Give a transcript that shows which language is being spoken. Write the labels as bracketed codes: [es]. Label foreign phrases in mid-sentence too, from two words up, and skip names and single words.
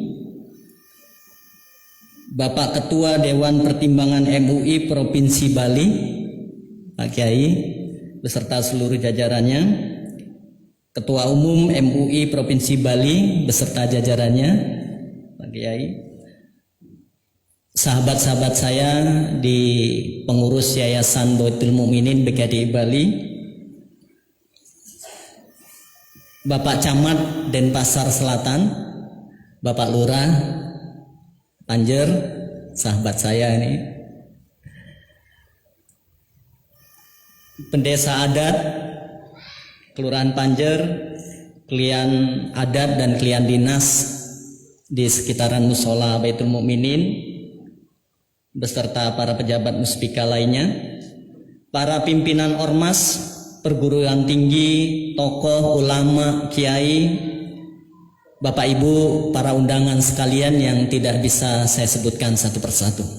[id] Bapak Ketua Dewan Pertimbangan MUI Provinsi Bali, Pak Kiai, beserta seluruh jajarannya, Ketua Umum MUI Provinsi Bali beserta jajarannya, Pak Kiai, sahabat-sahabat saya di pengurus Yayasan Baitul Mukminin BKDI Bali, Bapak Camat Denpasar Selatan, Bapak Lurah Panjer, sahabat saya ini, pendesa adat Kelurahan Panjer, klien adat dan klien dinas di sekitaran musola Baitul Mukminin beserta para pejabat muspika lainnya, para pimpinan ormas, perguruan tinggi, tokoh, ulama, kiai, Bapak Ibu, para undangan sekalian yang tidak bisa saya sebutkan satu persatu.